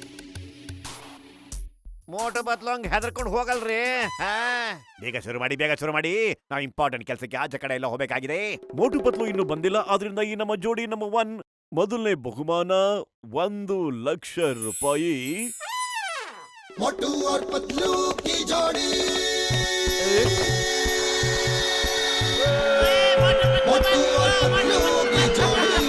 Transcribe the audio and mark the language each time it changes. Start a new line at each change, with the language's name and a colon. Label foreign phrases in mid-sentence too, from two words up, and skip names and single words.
Kannada: ಮೋಟು ಪತ್ಲು ಹಂಗ್ ಹೆದರ್ಕೊಂಡು ಹೋಗಲ್ರಿ. ಬೇಗ ಶುರು ಮಾಡಿ. ನಾವು ಇಂಪಾರ್ಟೆಂಟ್ ಕೆಲಸಕ್ಕೆ ಆಚೆ ಕಡೆ ಎಲ್ಲ ಹೋಗ್ಬೇಕಾಗಿದೆ. ಮೋಟು ಪತ್ಲು ಇನ್ನು ಬಂದಿಲ್ಲ. ಆದ್ರಿಂದ ಈ ನಮ್ಮ ಜೋಡಿ ನಂಬರ್ 1 ಮೊದಲನೇ ಬಹುಮಾನ 1 ಲಕ್ಷ ರೂಪಾಯಿ.
Hindi: मोटू और पतलू की जोड़ी। मोटू और पतलू की जोड़ी।